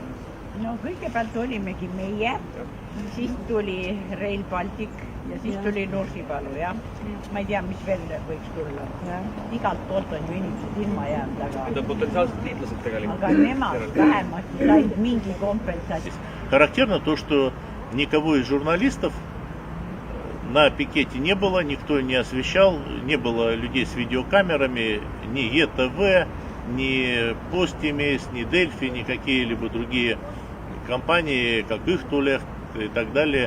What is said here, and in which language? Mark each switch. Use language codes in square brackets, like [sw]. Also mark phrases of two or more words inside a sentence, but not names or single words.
[et] No kõigepealt olimegi meie, siis tuli Rail Baltic ja siis tuli Nursipalu, jah. Ma ei tea, mis veel võiks tulla. Igalt poolt on ju inimesed ilma jäänud, aga... Need on potentsiaalsed liitlased tegelikult. Aga nemad vähemasti said mingi kompensatsioon. [ru] Характерно то, что никого из журналистов на пикете не было, никто не освещал, не было людей с видеокамерами, ни ЕТВ, ни Постимейс, ни Дельфи, ни какие-либо другие компании, как Ихтулех и так далее,